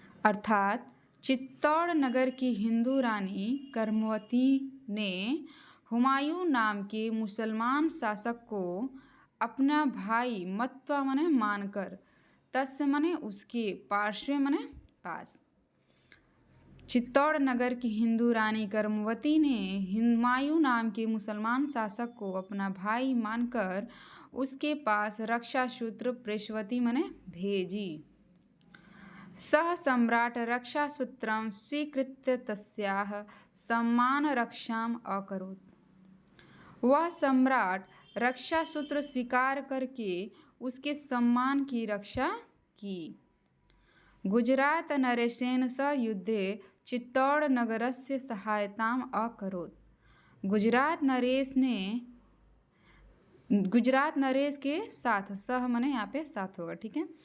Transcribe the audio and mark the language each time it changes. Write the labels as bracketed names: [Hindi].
[Hindi] अर्थात चित्तौड़ नगर की हिंदू रानी कर्मवती ने हुमायूं नाम के मुसलमान शासक को अपना भाई मत्वा मने मानकर, तस्य मने उसके, पार्श्वे मने पास, चित्तौड़ नगर की हिंदू रानी कर्मवती ने हुमायूं नाम के मुसलमान शासक को अपना भाई मानकर उसके पास रक्षा सूत्र प्रेषवती मने भेजी। [Sanskrit] सः सम्राट रक्षासूत्रं स्वीकृत्य तस्याः सम्मानरक्षाम् अकरोत्। [Hindi] वह सम्राट रक्षासूत्र स्वीकार करके उसके सम्मान की रक्षा की। [Sanskrit] गुजरात नरेशेन सह युद्धे चित्तौड़ नगरस्य सहायताम् अकरोत्। [Hindi] गुजरात नरेश के साथ, सह मने यहाँ पे साथ होगा, ठीक है।